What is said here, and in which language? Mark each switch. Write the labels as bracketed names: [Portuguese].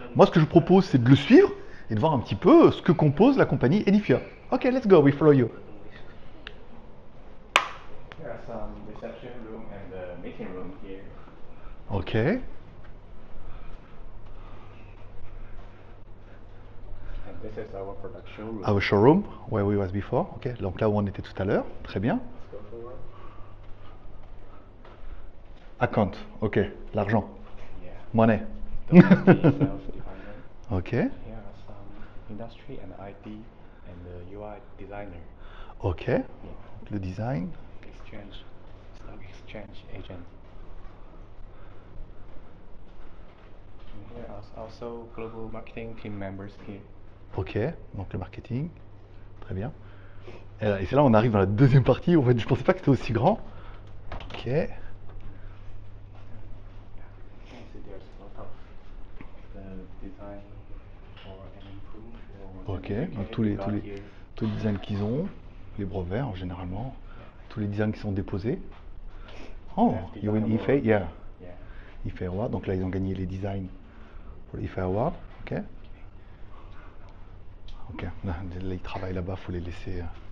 [French] Moi, ce que je propose, c'est de le suivre et de voir un petit peu ce que compose la compagnie Edifier. [English] Ok, let's go, we follow you. There are some reception room and the meeting room here. Ok, And this is our production room. our showroom, where we was before. [French] Ok, donc là où on était tout à l'heure, très bien. [English] Let's go forward. [French] Account, ok, l'argent, [English] Yeah. money. The sales department. Ok, Here are some industry and IT and the UI designer. ok, Yeah. [French] le design. [English] Exchange, stock exchange agent. And here are also global marketing team members here. [French] Ok, donc le marketing, très bien. Et c'est là on arrive dans la deuxième partie. En fait, je pensais pas que c'était aussi grand. Ok, [English] You can see there's a lot of the design for an improve or ok. [French] Donc tous les designs qu'ils ont, les brevets généralement, tous les designs qui sont déposés. [English] Oh, you win IFE, yeah, Yeah. IFE Award. [French] Donc là ils ont gagné les designs pour l'IFE Award. Ok. Ok, là ils travaillent là-bas, faut les laisser.